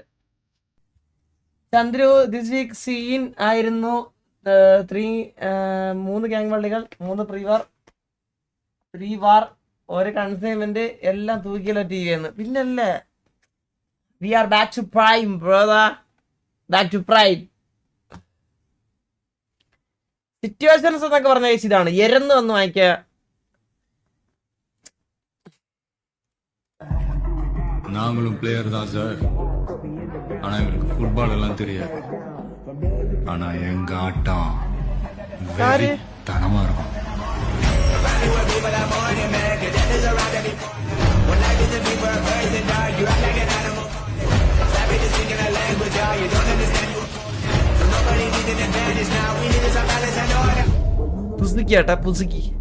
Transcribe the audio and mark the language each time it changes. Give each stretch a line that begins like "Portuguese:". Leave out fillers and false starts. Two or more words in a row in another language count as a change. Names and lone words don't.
Malayalam: ചന്ദ്രു
English: this week
Malayalam: സീൻ ആയിരുന്നു 3 ഗ്യാങ് വള്ളികൾ, 3 പ്രീവാർ, 3 വാർ, ഒരു കൺസൈൻമെന്റ്, എല്ലാം തൂക്കിയല്ലോ ടി വിന്ന്.
English: പിന്നല്ലേ we are back to prime brother, back to prime.
Malayalam: സിറ്റുവേഷൻസ് എന്നൊക്കെ പറഞ്ഞ ഇതാണ് എരന്ന് വന്ന് വാങ്ങിക്കുക.
Tamil: நாங்களும் பிளேயர் தான் சார். ஆனா எங்களுக்கு ஃபுட்பால் எல்லாம் தெரியாது. ஆனா எங்க ஆட்டம் தனமா இருக்கும்.
Malayalam: പുതുക്കിയാട്ടാ പുതുക്കി.